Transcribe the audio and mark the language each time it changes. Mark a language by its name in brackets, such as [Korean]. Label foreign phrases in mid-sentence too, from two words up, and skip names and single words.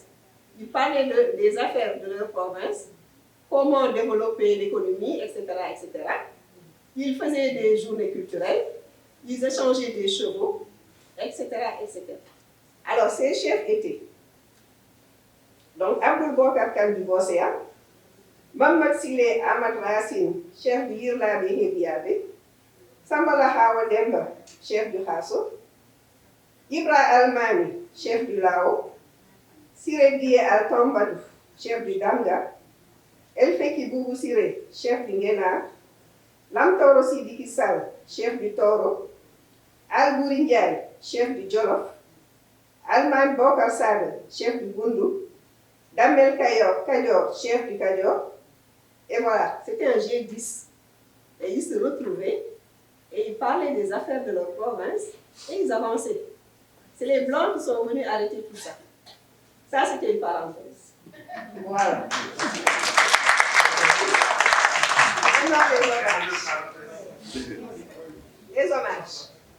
[French] Ils parlaient des affaires de leur province, comment développer l'économie, etc., etc. Ils faisaient des journées culturelles, ils échangeaient des chevaux, etc., etc. Alors, ces chefs étaient donc Abdou Bokar Kane du Bosséa, Mamad Sile Ahmad Racine, chef du Yirlabe Hébiabe, Sambala Hawa Demba, chef du Khasso, Ibra Almami, chef du Lao, Siré Guié Al-Tambadou, chef du Damga, Elfeki Boubou Siré, chef du Ngena, Lamtoro Sidiki Sall, chef du Toro, Al-Bouri Ndiaye, chef du Jolof, Alman Bokar Sade, chef du Bundu, Damel Kayor, chef du Kayor. Et voilà, c'était un G10. Et ils se retrouvaient et ils parlaient des affaires de leur province et ils avançaient. C'est les Blancs qui sont venus arrêter tout ça. Ça, c'était une parenthèse. Voilà. Les hommages.